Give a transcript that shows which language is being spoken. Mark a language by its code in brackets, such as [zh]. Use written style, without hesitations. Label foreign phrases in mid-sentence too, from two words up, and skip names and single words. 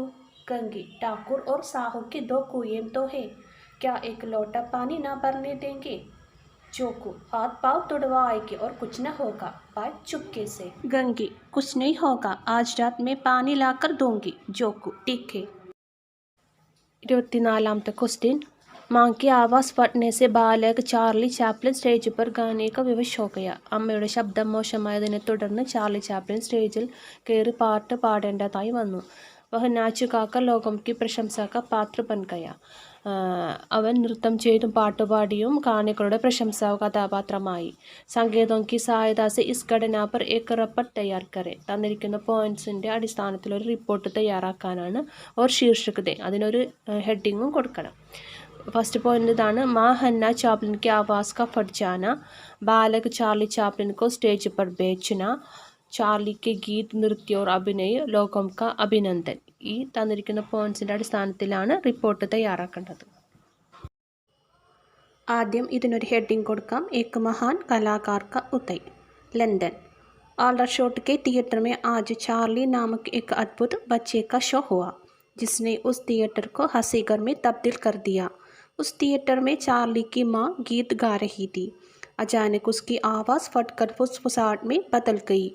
[hi] गंगी ठाकुर और साहू के 2 कुएं तो है, क्या एक लोटा पानी ना भरने देंगे? जोकू हाथ पाँव तुड़वा आएगी और कुछ न होगा. बात चुपके से. गंगी कुछ नहीं होगा, आज रात में पानी लाकर दूंगी. जोकू ठीक है. [ml] 24ാമത്തെ क्वेश्चन. [hi] माँ की आवाज़ फटने से बालक चार्ली ചാപ്ലിൻ സ്റ്റേജ് पर गाने का विवश हो गया. [ml] അമ്മയുടെ ശബ്ദം മോശമായതിനെ തുടർന്ന് ചാർലി ചാപ്ലിൻ സ്റ്റേജിൽ കയറി പാട്ട് പാടേണ്ടതായി വന്നു. [hi] वह नाच गाकर लोगों की प्रशंसा का पात्र बन गया. [ml] അവൻ നൃത്തം ചെയ്തും പാട്ടുപാടിയും കാണികളുടെ പ്രശംസാ കഥാപാത്രമായി. [hi] സംഗീതം की सहायता से इस घटना पर एक रिपोर्ट तैयार करें. [ml] തന്നിരിക്കുന്ന പോയിന്റ്സിൻ്റെ അടിസ്ഥാനത്തിൽ ഒരു റിപ്പോർട്ട് തയ്യാറാക്കാനാണ്. [hi] और शीर्षक दें. [ml] അതിനൊരു ഹെഡിങ്ങും കൊടുക്കണം. [en] first point [ml] इതാണ്. [hi] माँ हन्ना चाप्लिन की आवाज़ का फट जाना, बालक चार्ली चाप्लिन को स्टेज पर बेचना, ചാർലി के गीत नृत्य और अभिनय लोगों का अभिनंदन. [ml] ഈ തന്നിരിക്കുന്ന പോയിന്റ്സിൻ്റെ അടിസ്ഥാനത്തിലാണ് റിപ്പോർട്ട് തയ്യാറാക്കേണ്ടത്. ആദ്യം ഇതിനൊരു ഹെഡിങ് കൊടുക്കാം. [hi] एक महान कलाकार का उदय. लंदन. आल्डरशॉट के थिएटर में आज चार्ली नामक एक अद्भुत बच्चे का शो हुआ, जिसने उस थिएटर को हंसीघर में तब्दील कर दिया. उस थिएटर में चार्ली की माँ गीत गा रही थी. अचानक उसकी आवाज़ फटकर फुसफुसाहट में बदल गई.